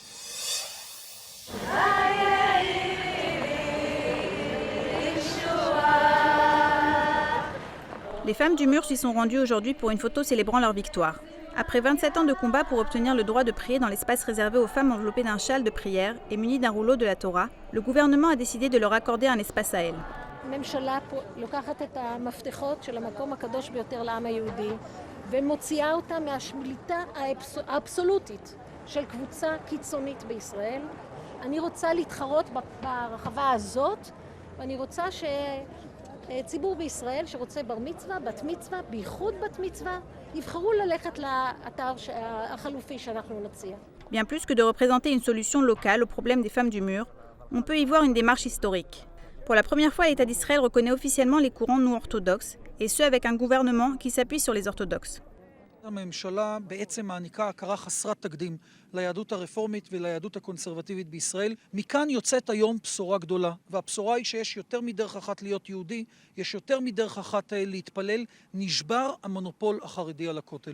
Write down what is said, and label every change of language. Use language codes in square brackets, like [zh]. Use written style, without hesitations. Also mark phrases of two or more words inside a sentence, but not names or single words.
[fr] Les femmes du mur s'y sont rendues aujourd'hui pour une photo célébrant leur victoire. Après 27 ans de combat pour obtenir le droit de prier dans l'espace réservé aux femmes enveloppées d'un châle de prière et munies d'un rouleau de la Torah, le gouvernement a décidé de leur accorder un espace à elles. [he] הממשלה לוקחת את המפתחות של המקום הקדוש ביותר לעם היהודי ומוציאה אותה מהשליטה האבסולוטית של קבוצה קיצונית בישראל. אני רוצה להתחרות ברחבה הזאת, ואני רוצה שציבור בישראל שרוצה בר מצווה, בת מצווה, בייחוד בת מצווה, יבחרו ללכת לאתר החלופי שאנחנו נציע. [fr] Bien plus que de représenter une solution locale au problème des femmes du mur, on peut y voir une démarche historique. Pour la première fois, l'État d'Israël reconnaît officiellement les courants non orthodoxes, et ce avec un gouvernement qui s'appuie sur les orthodoxes. [he] הממשלה בעצם מעניקה הכרה חסרת תקדים ליהדות הרפורמית וליהדות הקונסרבטיבית בישראל. מכאן יוצאת היום בשורה גדולה, והבשורה היא שיש יותר מדרך אחת להיות יהודי, יש יותר מדרך אחת להתפלל, נשבר המונופול החרדי על הכותל.